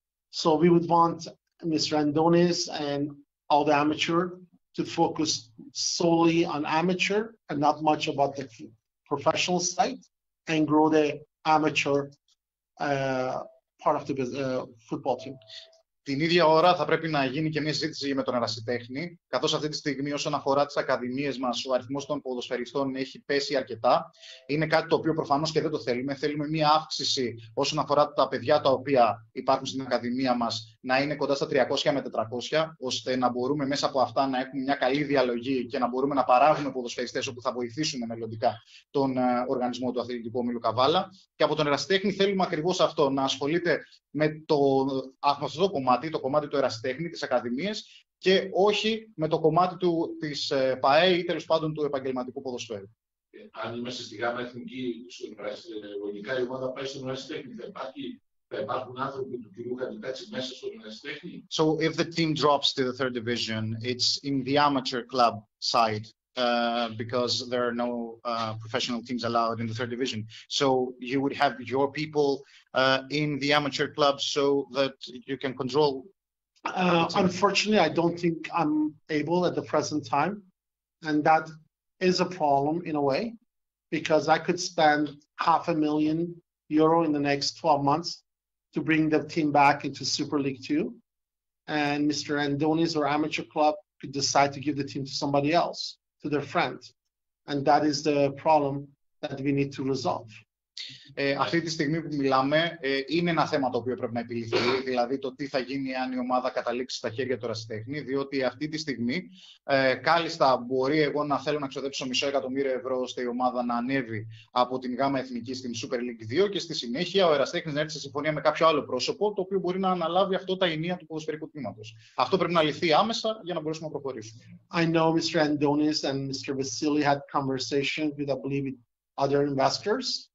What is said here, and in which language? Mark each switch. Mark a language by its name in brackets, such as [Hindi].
[English] So we would want Mr. Andonis and all the amateur to focus solely on amateur and not much about the professional side and grow the amateur part of the football team. [Greek] Την ίδια ώρα θα πρέπει να γίνει και μια συζήτηση με τον ερασιτέχνη, καθώς αυτή τη στιγμή όσον αφορά τις ακαδημίες μας ο αριθμός των ποδοσφαιριστών έχει πέσει αρκετά. Είναι κάτι το οποίο προφανώς και δεν το θέλουμε. Θέλουμε μια αύξηση όσον αφορά τα παιδιά τα οποία υπάρχουν στην ακαδημία μας να είναι κοντά στα 300 με 400, ώστε να μπορούμε μέσα από αυτά να έχουμε μια καλή διαλογή και να μπορούμε να παράγουμε ποδοσφαιριστές όπου θα βοηθήσουμε μελλοντικά τον οργανισμό του Αθλητικού Ομίλου Καβάλα. Και από τον ερασιτέχνη θέλουμε ακριβώς αυτό, να ασχολείται με αυτό το κομμάτι, το κομμάτι του ερασιτέχνη, της ακαδημίας και όχι με το κομμάτι της ΠΑΕ ή τέλος πάντων του επαγγελματικού ποδοσφαίρου. Αν είμαστε στη ΓΑΜΑ Εθνική, λογικά η ομάδα πάει στον ερασιτέχνη. Θα υπάρχουν άνθρωποι του κυρίου Χατιτάτζη μέσα στον ερασιτέχνη. [English] So if the team drops to the third division, it's in the amateur club side. Because there are no professional teams allowed in the third division. So you would have your people in the amateur club so that you can control. Unfortunately, I don't think I'm able at the present time. And that is a problem in a way, because I could spend €500,000 in the next 12 months to bring the team back into Super League 2. And Mr. Andonis or amateur club could decide to give the team to somebody else, to their friend. And that is the problem that we need to resolve. [Greek] Αυτή τη στιγμή που μιλάμε είναι ένα θέμα το οποίο πρέπει να επιληθεί, δηλαδή το τι θα γίνει αν η ομάδα καταλήξει στα χέρια του ερασιτέχνη, διότι αυτή τη στιγμή κάλλιστα μπορεί εγώ να θέλω να ξοδέψω €500,000 ώστε η ομάδα να ανέβει από την ΓΑΜΑ Εθνική στην Super League 2 και στη συνέχεια ο ερασιτέχνης να έρθει σε συμφωνία με κάποιο άλλο πρόσωπο το οποίο μπορεί να αναλάβει αυτό τα ενία του ποδοσφαιρικού τμήματος. Αυτό πρέπει να λυθεί άμεσα για να μπορέσουμε να προχωρήσουμε. [English] I know Mr. Andonis and Mr. Vasily had conversations with, I believe, other investors.